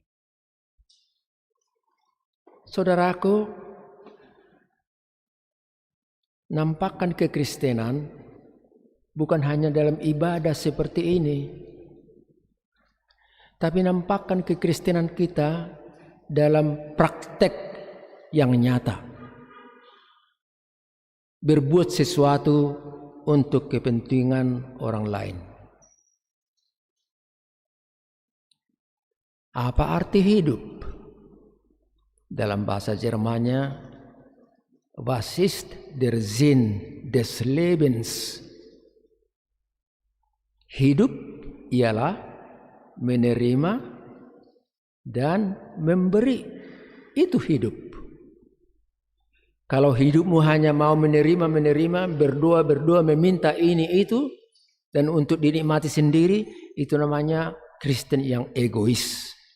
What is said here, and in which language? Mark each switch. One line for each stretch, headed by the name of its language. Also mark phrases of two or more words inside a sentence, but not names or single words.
Indonesian: Saudaraku, nampakkan kekristenan bukan hanya dalam ibadah seperti ini, tapi nampakkan kekristenan kita dalam praktek yang nyata. Berbuat sesuatu untuk kepentingan orang lain. Apa arti hidup? Dalam bahasa Jermannya,
German: was ist der Sinn des Lebens?
Indonesian: Hidup ialah menerima dan memberi. Itu hidup. Kalau hidupmu hanya mau menerima, berdoa, meminta ini itu, dan untuk dinikmati sendiri, itu namanya Kristen yang egois.